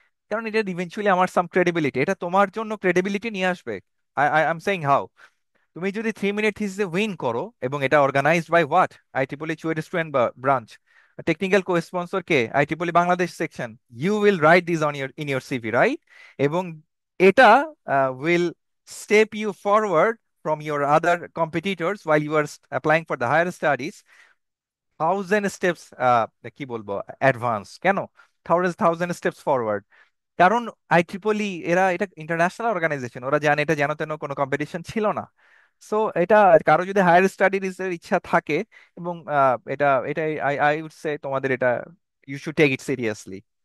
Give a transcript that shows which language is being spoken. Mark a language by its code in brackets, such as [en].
[bn] কারণ এটা ইভেনচুয়ালি আমার সাম ক্রেডিবিলিটি, এটা তোমার জন্য ক্রেডিবিলিটি নিয়ে আসবে। [en] I I am saying how, [bn] তুমি যদি 3 মিনিট থিসিসে উইন করো, এবং এটা [en] Organised by what, আইটিপলি CUET student branch, technical co sponsor K, আইটিপলি Bangladesh section, you will write this on in your CV, right? [bn] এবং এটা [en] will step you forward from your other competitors while you are applying for the higher studies 1000 steps, [bn] কি বলবো, [en] Advance. কেন thousand steps forward? [bn] কারণ আইট্রিপলি এরা এটা international organisation, ওরা জানে এটা যেন তেন কোনো কম্পিটিশন ছিল না। সো এটা কারো যদি হায়ার স্টাডিজ এর ইচ্ছা থাকে, এবং এটা এটা [en] I I would say [bn] তোমাদের এটা [en] You should take it seriously.